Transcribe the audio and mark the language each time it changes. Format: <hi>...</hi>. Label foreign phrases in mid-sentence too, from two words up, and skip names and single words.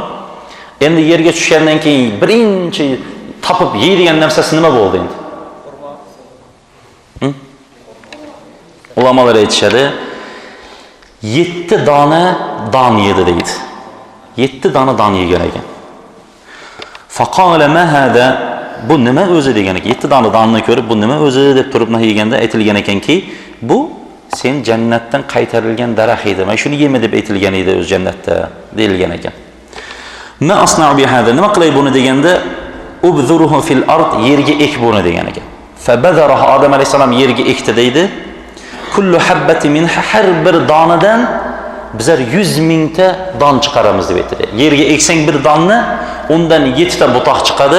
<uz>Endi yerga tushgandan keyin birinchi topib yeydigan narsasi nima bo'ldi endi? Ulamolar aytishadi, 7 dona don yedi deydi. 7 dona don yegan ekan.</uz> <ar>فقال ما هذا,</ar> <uz>bu nima o'zi degan ekan. 7 dona donni ko'rib, bu nima o'zi deb turib yeganda aytilgan ekanki, bu sen jannatdan qaytarilgan daraxt edi. Mana shuni yema deb aytilgan edi o'z jannatda deyilgan ekan.</uz> <ar>ما أصنع بهذا,</ar> <uz>nima qilay buni deganda,</uz> <ar>ابذره في الأرض,</ar> <uz>yerga ek buni degan ekan. Fabadarahu, Odam alayhisalom yerga ekdi deydi.</uz> <ar>كل حبة منها,</ar> <uz>har bir donadan bizlar 100 mingta don chiqaramiz deb aytdi. Yerga eksang bir donni, undan 7 ta butoq chiqadi.</uz>